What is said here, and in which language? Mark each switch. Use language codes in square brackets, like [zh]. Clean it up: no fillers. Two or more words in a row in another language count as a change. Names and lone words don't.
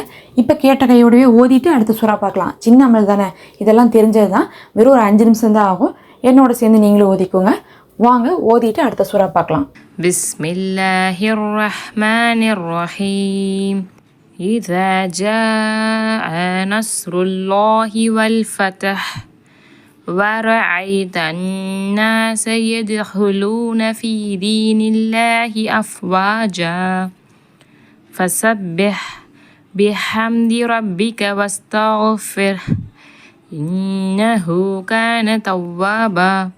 [ta] இப்போ கேட்ட கையோடவே ஓதிட்டு அடுத்த சூறா பார்க்கலாம். சின்ன அமல் தானே, இதெல்லாம் தெரிஞ்சது தான். வெறும் ஒரு 5 நிமிஷம் தான் ஆகும். என்னோட சேர்ந்து நீங்களும் ஓதிக்கோங்க. வாங்க ஓதிட்டு அடுத்த சூறா பார்க்கலாம். [ar] بسم الله الرحمن الرحيم. إذا جاء نصر الله والفتح ورأيت الناس يدخلون في دين الله أفواجا فسبح بحمد ربك واستغفره إنه كان توابا